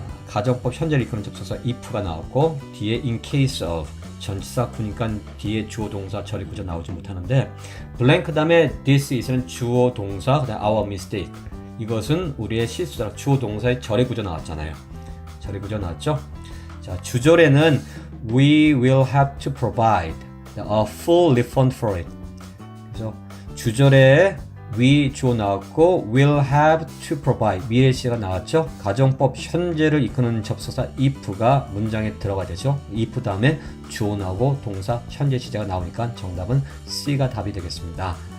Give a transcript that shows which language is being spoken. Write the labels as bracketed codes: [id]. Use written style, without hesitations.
[ko] 가정법 현재를 이끄는 접속사 if가 나왔고 뒤에 [en] in case of [ko] 전치사 구니까 뒤에 주어 동사 절이 구조 나오지 못하는데 blank 다음에 [en] this is [ko] 는 주어 동사 그다음 [en] our mistake [ko] 이것은 우리의 실수다. 주어 동사의 절의 구조 나왔잖아요. 절의 구조 나왔죠? 자, 주절에는 [en] we will have to provide a full refund for it. [ko] 그래서 주절에 we 주어 나왔고 [en] will have to provide [ko] 미래시가 나왔죠. 가정법 현재를 이끄는 접속사 if가 문장에 들어가야 되죠. if 다음에 주어 나오고 동사 현재 시제가 나오니까 정답은 C가 답이 되겠습니다.